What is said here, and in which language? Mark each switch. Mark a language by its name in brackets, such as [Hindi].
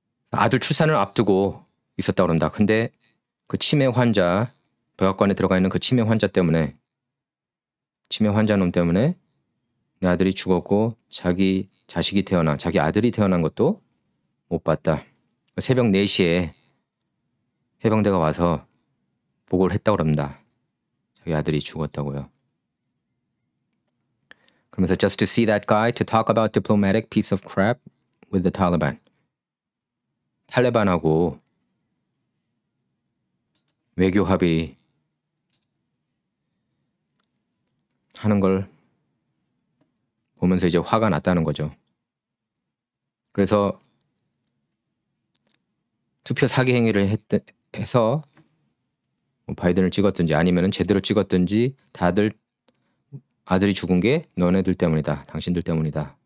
[Korean] 아들 출산을 앞두고 있었다고 그런다. 근데 그 치매 환자, 백악관에 들어가 있는 그 치매 환자 때문에, 치매 환자놈 때문에 내 아들이 죽었고 자기 자식이 태어난, 자기 아들이 태어난 것도 못 봤다. 새벽 4시에 해병대가 와서 보고를 했다고 합니다. 자기 아들이 죽었다고요. 그러면서 [English] just to see that guy to talk about diplomatic piece of crap with the Taliban. [Korean] 탈레반하고 외교 합의 하는 걸 보면서 이제 화가 났다는 거죠. 그래서 투표 사기 행위를 해서 바이든을 찍었든지 아니면 제대로 찍었든지 다들 아들이 죽은 게 너네들 때문이다. 당신들 때문이다.